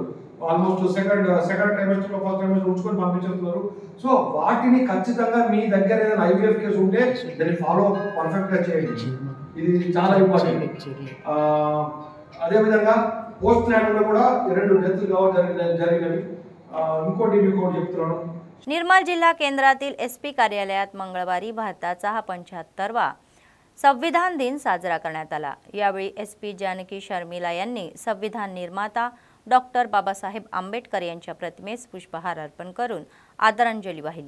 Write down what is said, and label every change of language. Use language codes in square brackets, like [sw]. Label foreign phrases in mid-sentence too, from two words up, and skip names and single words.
[en] almost second [te] ట్రైమెస్టర్లో [en] first trimester [te] ఉంచుకొని పంపించేస్తున్నారు. సో వాటిని ఖచ్చితంగా మీ దగ్గర ఏదైనా IVF కేసు ఉంటే దాన్ని ఫాలో పర్ఫెక్ట్గా చేయండి. ఇది చాలా ఇంపార్టెంట్. అదేవిధంగా పోస్ట్ ల్యాండ్లో కూడా 2 డెత్లు జరిగినవి. ఇంకోటి మీకు చెప్తున్నాను. [mr] निर्मल जिल्हा केंद्रातील SP कार्यालयात मंगळवारी भारताचा हा 75वा संविधान दिन साजरा करण्यात आला. यावेळी SP जानकी शर्मिला यांनी संविधान निर्माता डॉक्टर बाबासाहेब आंबेडकर यांच्या प्रतिमेस पुष्पहार अर्पण करून आदरांजली वाहिली.